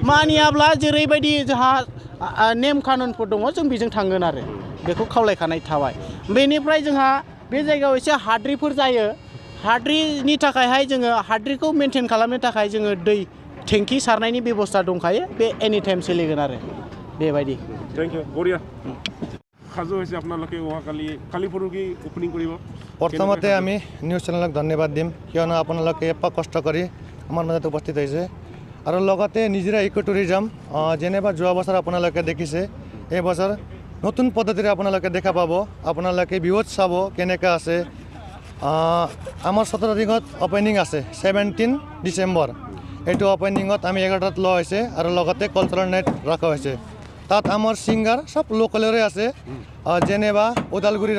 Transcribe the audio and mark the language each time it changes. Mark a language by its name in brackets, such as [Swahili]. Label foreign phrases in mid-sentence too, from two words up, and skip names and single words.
[Bodo] मानियाब्ला जेरैबायदि जोंहा नेम कानुनफोर दङ जों बेजों थांगोन आरो बेखौ खावलायखानाय थाबाय बेनिफ्राय जोंहा बे जायगायाव एसे हाद्रिफोर जायो हाद्रिनि थाखायहाय जोङो हाद्रिखौ मेनटेन खालामनो थाखाय जोङो दै टेंकि सारनायनि बेबस्था दंखायो बे [English] any time [Bodo] सोलिगोन आरो বেবাইদি [English] thank you [Assamese] বঢ়িয়া সাজু হৈছে আপোনালোকে অহাকালি কালি পৰহি ওপেনিং কৰিব প্ৰথমতে আমি [English] news channelক [Assamese] ধন্যবাদ দিম কিয়নো আপোনালোকে এপাক কষ্ট কৰি আমাৰ মাজত উপস্থিত হৈছে আৰু লগতে নিজৰা [English] eco tourism [Assamese] যেনেবা যোৱা বছৰ আপোনালোকে দেখিছে এই বছৰ নতুন পদ্ধতিৰে আপোনালোকে দেখা পাব আপোনালোকে বিহুত চাব কেনেকৈ আছে আমাৰ 17 তাৰিখত ওপেনিং আছে 17 ডিচেম্বৰ এইটো ওপেনিঙত আমি 11টাত লোৱা হৈছে আৰু লগতে [English] cultural night [Assamese] ৰখা হৈছে তাত আমাৰ সিংগাৰ সব লোকেলৰে আছে যেনেবা ওদালগুৰিৰ